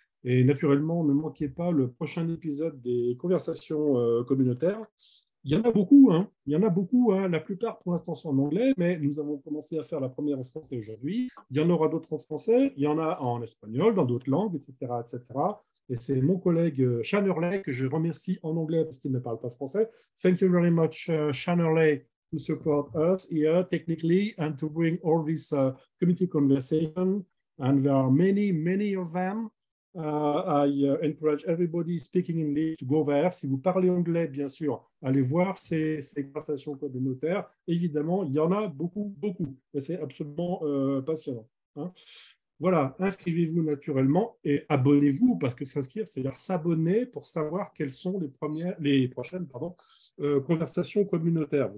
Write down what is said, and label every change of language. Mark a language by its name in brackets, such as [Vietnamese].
[French] Et naturellement, ne manquez pas le prochain épisode des conversations communautaires. Il y en a beaucoup, hein. Il y en a beaucoup, hein. La plupart pour l'instant sont en anglais, mais nous avons commencé à faire la première en français aujourd'hui. Il y en aura d'autres en français, il y en a en espagnol, dans d'autres langues, etc., etc. Et c'est mon collègue Sean Hurley que je remercie en anglais parce qu'il ne parle pas français. [English] Thank you very much, Sean Hurley, to support us here technically and to bring all this community conversation. And there are many, many of them. I encourage everybody speaking English to go there. [French] Si vous parlez anglais, bien sûr, allez voir ces conversations communautaires. Évidemment, il y en a beaucoup, beaucoup. Et c'est absolument passionnant, hein. Voilà, inscrivez-vous naturellement et abonnez-vous, parce que s'inscrire, c'est-à-dire s'abonner pour savoir quelles sont les prochaines conversations communautaires.